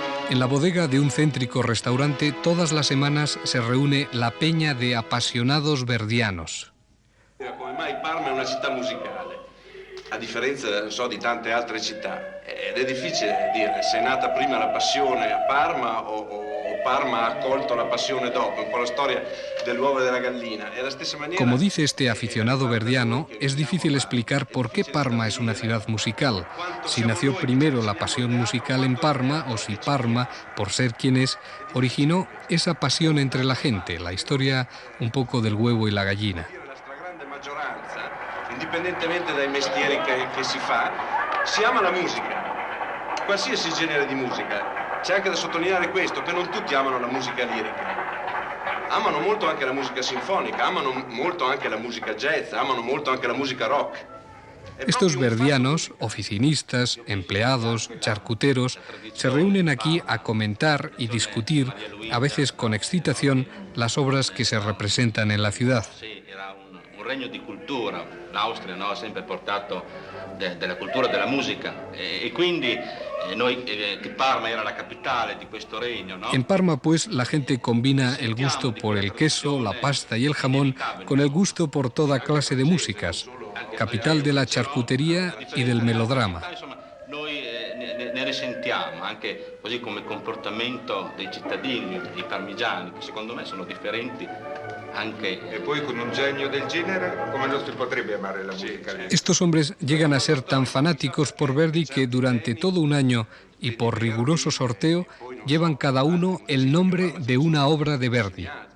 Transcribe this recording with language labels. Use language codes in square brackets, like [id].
[es] En la bodega de un céntrico restaurante todas las semanas se reúne la peña de apasionados verdianos. [it] Come mai Parma è una città musicale, a differenza di tante altre città, ed è difficile dire se è nata prima la passione a Parma o Parma ha accolto la passione dopo, un po' la storia dell'uovo e della gallina. E la stessa maniera... [es] Como dice este aficionado verdiano, es difícil explicar por qué Parma es una ciudad musical, si nació primero la pasión musical en Parma o si Parma, por ser quien es, originó esa pasión entre la gente, la historia un poco del huevo y la gallina. [it] La stragrande maggioranza, indipendentemente dai mestieri che si fa, si ama la musica, qualsiasi genere di musica. C'è anche da sottolineare questo, che non tutti amano la musica lirica. Amano molto anche la musica sinfonica, amano molto anche la musica jazz, amano molto anche la musica rock. [es] Estos verdianos, oficinistas, empleados, charcuteros, se reúnen aquí a comentar y discutir, a veces con excitación, las obras que se representan en la ciudad. [it] Era un regno di cultura, l'Austria ha sempre portato della cultura della musica e quindi noi che Parma era la capitale di questo regno, ¿no? [es] En Parma, pues, la gente combina el gusto por el queso, la pasta y el jamón con el gusto por toda clase de músicas, capital de la charcutería y del melodrama. [it] Noi ne risentiamo anche così come comportamento dei cittadini, dei parmigiani, che secondo me sono differenti. E poi con un genio del genere, come non si potrebbe amare la musica? [es] Estos hombres llegan a ser tan fanáticos por Verdi que durante todo un año y por riguroso sorteo llevan cada uno el nombre de una obra de Verdi.